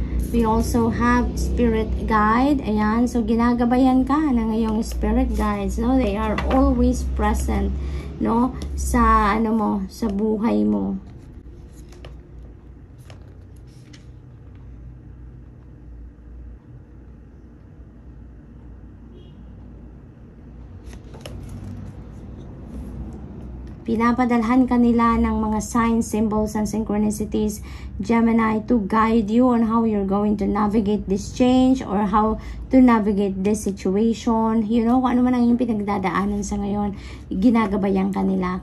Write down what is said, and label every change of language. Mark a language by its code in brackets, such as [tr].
[en] We also have spirit guide. [tl] Ayan. So, ginagabayan ka ng iyong spirit guides, no? [en] They are always present, no? [tl] Sa, sa buhay mo. Pinapadalhan kanila ng mga [en] signs, symbols, and synchronicities, Gemini, to guide you on how you're going to navigate this change or how to navigate this situation. You know, [tl] kung ano man ang yung pinagdadaanan sa ngayon, ginagabayan kanila.